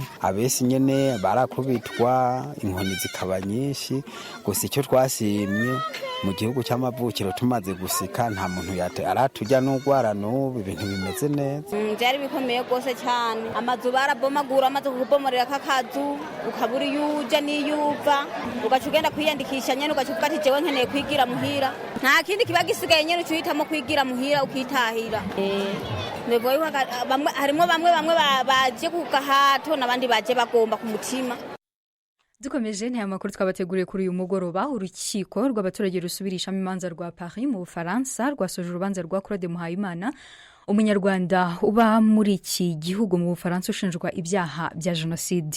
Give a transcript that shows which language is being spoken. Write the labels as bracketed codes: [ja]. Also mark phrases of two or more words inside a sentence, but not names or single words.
[rn] Abesi nyene barakubitwa, inkoni zikaba nyinshi, gusa icyo twasimye mu gihugu cy'amavukiro tumaze gusika nta muntu aratujya n'ugwara n'ubu, ibintu bimeze neza. Byari bikomeye rwose cyane, amazu barabomagura, amaze kubomorera kakazu ukabura yuja n'iyuva, ugaca ugenda kwiyandikisha nyene ugaca uvuga ati jewe nkeneye kwigira muhira, nta kindi kiba gisigaye nyene ucihitamo kwigira muhira ukitahira. Harimo bamwe baje ku gahato n'abandi baje bagomba ku mutima. [rw] Dukomeje ntaya makuru twabateguriye kuri uyu mugoroba. Urukiko rw'abaturage rusubirishamo imanza rwa Paris mu Bufaransa rwasoje urubanza rwa Claude Muhayimana, umunyarwanda uba muri iki gihugu mu Bufaransa ushinjwa ibyaha bya jenoside.